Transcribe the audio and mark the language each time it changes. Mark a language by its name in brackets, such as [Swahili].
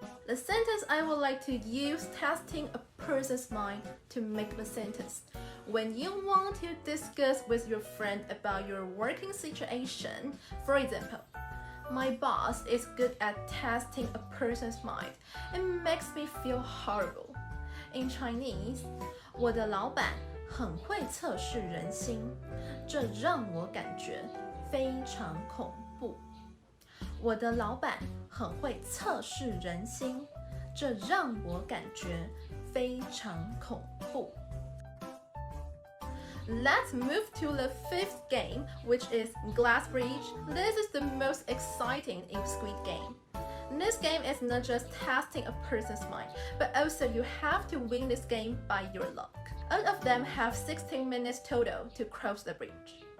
[English] The sentence I would like to use testing a person's mind to make the sentence. When you want to discuss with your friend about your working situation, for example, my boss is good at testing a person's mind. It makes me feel horrible. In Chinese, [Chinese] 我的老板很会测试人心，这让我感觉非常恐怖。我的老板很会测试人心，这让我感觉非常恐怖。 [English] Let's move to the 5th game, which is Glass Bridge. This is the most exciting in Squid Game. This game is not just testing a person's mind, but also you have to win this game by your luck. All of them have 16 minutes total to cross the bridge.